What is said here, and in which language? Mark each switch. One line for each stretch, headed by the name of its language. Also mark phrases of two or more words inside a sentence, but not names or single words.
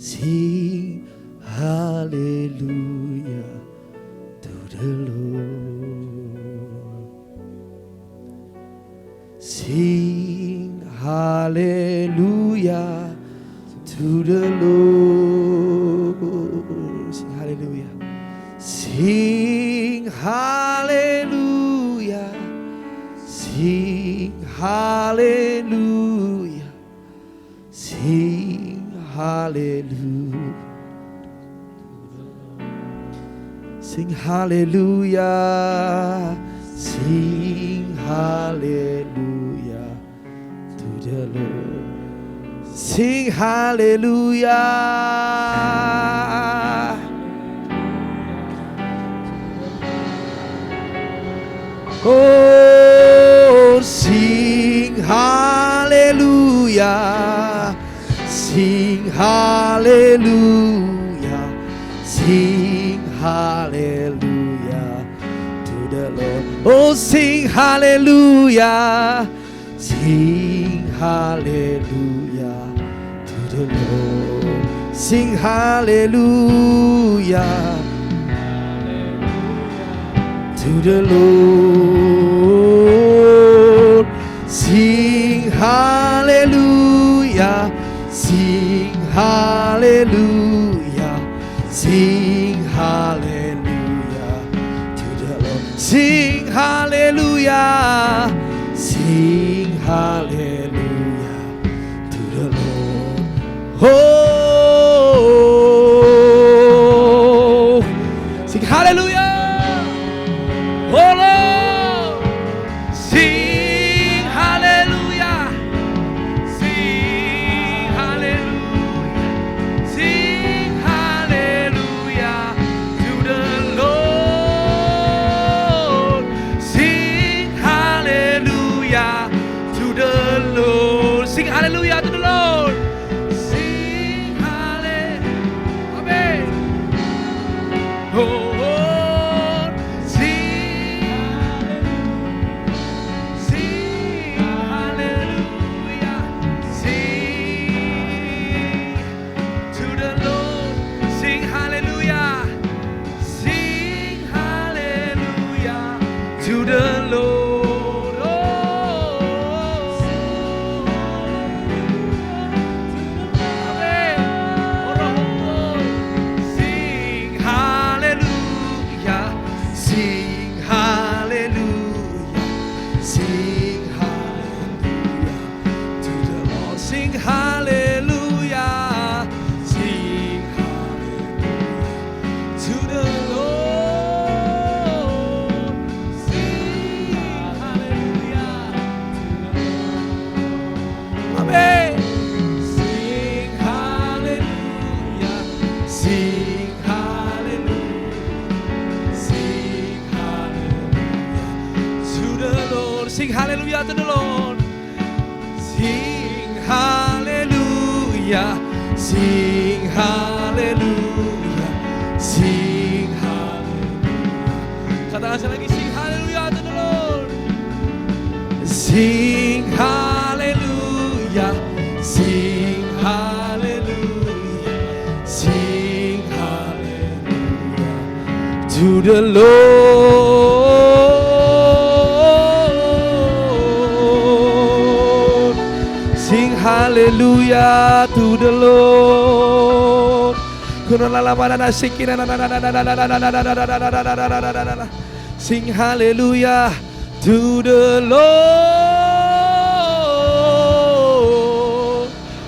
English: Sing hallelujah to the Lord. Sing hallelujah to the Lord. Sing hallelujah. Sing hallelujah. Sing hallelujah. Sing hallelujah. Sing hallelujah to the Lord. Sing hallelujah. Oh, sing hallelujah. Sing hallelujah. Sing hallelujah to the Lord. Oh, sing hallelujah. Sing hallelujah to the Lord. Sing hallelujah to the Lord. Sing hallelujah. Sing hallelujah. Sing hallelujah to the Lord. Sing hallelujah. Sing hallelujah to the Lord. Oh, sing hallelujah. Oh Lord, sing hallelujah. Sing hallelujah. Sing hallelujah to the Lord. Sing hallelujah to the Lord. Sing hallelujah to the Lord. Sing hallelujah. Amen. Oh, Lord, sing hallelujah. Sing to the Lord. Sing hallelujah. Sing hallelujah to the Lord. Oh, amen. Sing hallelujah. Sing hallelujah. Sing hallelujah to the Lord. Sing hallelujah. Sing hallelujah to the Lord. Sing hallelujah to the Lord. Amen. Sing hallelujah. Sing hallelujah. Sing hallelujah to the Lord. Sing hallelujah to the Lord. Sing hallelujah. Sing hallelujah. Sing hallelujah.
Indonesian: Katakan sekali lagi,
English: sing hallelujah to the Lord. Sing hallelujah. Sing hallelujah. Sing hallelujah to the Lord. Sing hallelujah to the Lord. Sing hallelujah to the Lord.